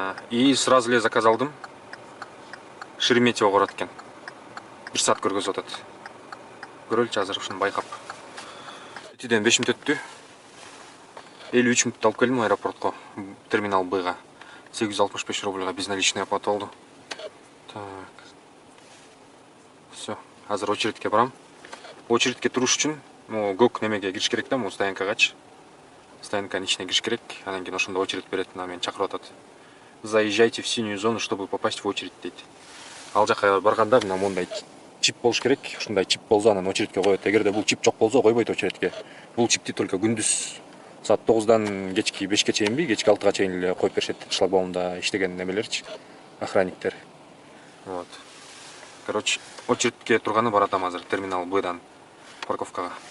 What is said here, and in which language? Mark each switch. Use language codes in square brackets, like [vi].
[ky] И сразу эле заказ алдым. Шереметьево көрөт экен. 1 саат көргөзүп атат. Көрөлчү азыр ушуну байкап. 2ден 5 мүнөт өттү. 53 мүнөттө алып келдим аэропортко, терминал Б-га. 865 рубльга безналичный оплата болду. Так. Все, азыр очередке барам. Очередке туруш үчүн көк немеге кириш керек да, стоянкагачы. Стоянканын ичине кириш керек, анан кийин ошондо очередь берет, мени чакырып атат. [ru] Заезжайте в синюю зону, чтобы попасть в очередь [ky] дейт. Ал жака барганда мына мондай чип болуш керек. Ушундай чип болсо анан очередке коет. Эгерде бул чип жок болсо койбойт очередке. Бул чипти только күндүз саат 9-дан кечки 5-ке чейинби, кечки 6-га чейин эле коюп беришет. Шлагбаумда иштеген немелерчи, охранниктер. Вот. Короче, очередке турганы баратам азыр терминал Б-дан парковкага.